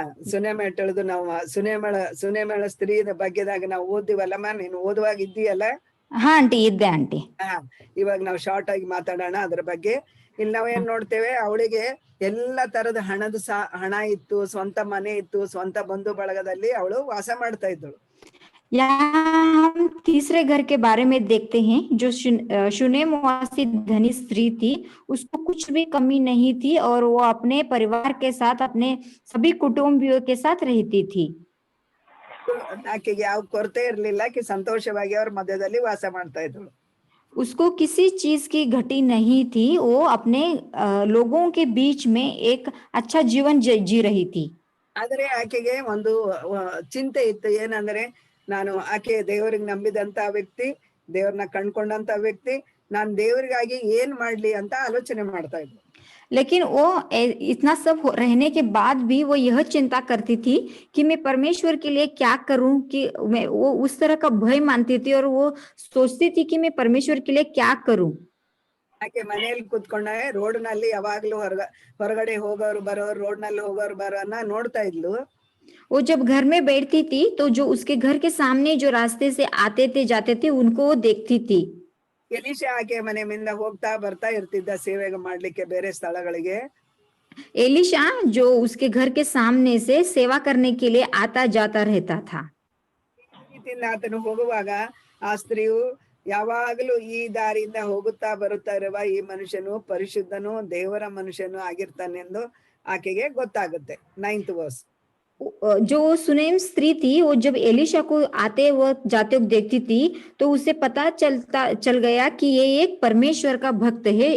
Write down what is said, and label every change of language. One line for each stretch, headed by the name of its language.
Kannada: ಸುನೇಮೇಳ ಹೇಳುದು ನಾವು ಸುನೇಮೇಳ ಸ್ತ್ರೀ ಬಗ್ಗೆದಾಗ ನಾವು ಓದಿವಲ್ಲಮ್ಮ, ನೀನು ಓದುವಾಗ ಇದ್ದೀಯಲ್ಲ? ಹಾ ಆಂಟಿ ಇದ್ದೆ ಆಂಟಿ. ಇವಾಗ ನಾವು ಶಾರ್ಟ್ ಆಗಿ ಮಾತಾಡೋಣ ಅದ್ರ ಬಗ್ಗೆ. ಇಲ್ಲಿ ನಾವೇನ್ ನೋಡ್ತೇವೆ, ಅವಳಿಗೆ ಎಲ್ಲಾ ತರದ ಹಣ ಇತ್ತು, ಸ್ವಂತ ಮನೆ ಇತ್ತು, ಸ್ವಂತ ಬಂಧು ಬಳಗದಲ್ಲಿ ಅವಳು ವಾಸ ಮಾಡ್ತಾ ಇದ್ದಳು.
Hindi: यहाँ हम तीसरे घर के बारे में देखते हैं, जो शुनेमवासी धनी स्त्री थी, उसको कुछ भी कमी नहीं थी और वो अपने परिवार के साथ, अपने सभी कुटुंबियों के साथ रहती थी.
Kannada: ಆಕೆಗೆ ಯಾವ ಕೊರತೆ ಇರ್ಲಿಲ್ಲ, ಆಕೆ ಸಂತೋಷವಾಗಿ ಅವ್ರ ಮಧ್ಯದಲ್ಲಿ ವಾಸ ಮಾಡ್ತಾ ಇದ್ದಳು.
Hindi: उसको किसी चीज की घटी नहीं थी, वो अपने लोगों के बीच में एक अच्छा जीवन जी रही थी.
Kannada: ಆದ್ರೆ ಆಕೆಗೆ ಒಂದು ಚಿಂತೆ ಇತ್ತು, ಏನಂದ್ರೆ ನಾನು ಆಕೆ ದೇವರಿಗೆ ನಂಬಿದಂತ ವ್ಯಕ್ತಿ, ದೇವ್ರನ್ನ ಕಂಡ್ಕೊಂಡಂತ ವ್ಯಕ್ತಿ, ನಾನ್ ದೇವರಿಗಾಗಿ ಏನ್ ಮಾಡ್ಲಿ ಅಂತ ಆಲೋಚನೆ ಮಾಡ್ತಾ ಇದ್ಲು.
Hindi: लेकिन वो इतना सब रहने के बाद भी वो यह चिंता करती थी कि मैं परमेश्वर के लिए क्या करूं, कि वो उस तरह का भय मानती थी और वो सोचती थी कि मैं परमेश्वर के लिए क्या करूं.
Kannada: ಆಕೆ ಮನೆಯಲ್ಲಿ ಕೂತ್ಕೊಂಡೆ ರೋಡ್ ನಲ್ಲಿ ಯಾವಾಗ್ಲೂ ಹೊರಗಡೆ ಹೋಗೋರು ಬರೋರು, ರೋಡ್ ನಲ್ಲಿ ಹೋಗೋರು ಬರೋನ್ನ ನೋಡ್ತಾ ಇದ್ಲು.
Hindi: वो जब घर में बैठती थी तो जो उसके घर के सामने जो रास्ते से आते थे जाते थे उनको वो देखती थी.
Kannada: ಎಲೀಶಾ ಆಕೆ ಮನೆ ಮುಂದೆ ಹೋಗ್ತಾ ಬರ್ತಾ ಇರ್ತಿದ್ದ ಸೇವೆ ಮಾಡ್ಲಿಕ್ಕೆ ಬೇರೆ ಸ್ಥಳಗಳಿಗೆ.
Hindi: एलिशा जो उसके घर के सामने से सेवा करने के लिए आता जाता रहता था.
Kannada: ಆತನು ಹೋಗುವಾಗ ಆ ಸ್ತ್ರೀಯು ಯಾವಾಗಲೂ ಈ ದಾರಿಯಿಂದ ಹೋಗುತ್ತಾ ಬರುತ್ತಾ ಇರುವ ಈ ಮನುಷ್ಯನು ಪರಿಶುದ್ಧನು, ದೇವರ ಮನುಷ್ಯನು ಆಗಿರ್ತಾನೆಂದು ಆಕೆಗೆ ಗೊತ್ತಾಗುತ್ತೆ.
English: 9th verse.
Hindi: जो सुनेम स्त्री थी, वो जब एलिशा को आते वक्त जाते वक्त देखती थी तो उसे पता चल गया कि ये एक परमेश्वर का भक्त है.